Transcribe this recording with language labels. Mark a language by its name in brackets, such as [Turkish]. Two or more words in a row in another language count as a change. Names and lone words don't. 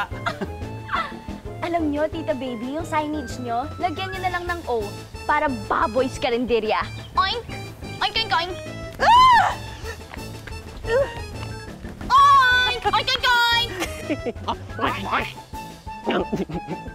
[Filipino] Alam nyo, Tita Baby, yung signage nyo, lagyan nyo na lang ng O para Baboy's Karinderya. Oink! Oink, oink, oink! Ah! Oink! Oink, oink, oink!